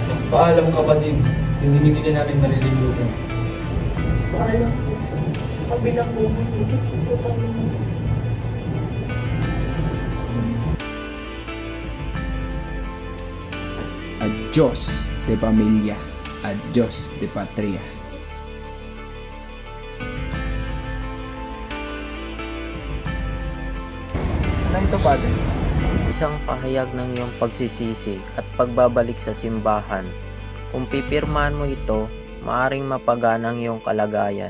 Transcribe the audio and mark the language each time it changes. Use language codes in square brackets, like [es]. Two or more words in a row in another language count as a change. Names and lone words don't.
[tl] Paalam kapatid, hindi ka natin malilimutan. Paalam po sa kabilang buhay. Magkikita tayo. [es] Adios de pamilya, adios de patria. [tl] Ano ito, Padre? Isang pahayag ng iyong pagsisisi at pagbabalik sa simbahan. Kung pipirmahan mo ito, maaring mapagaan ang iyong kalagayan.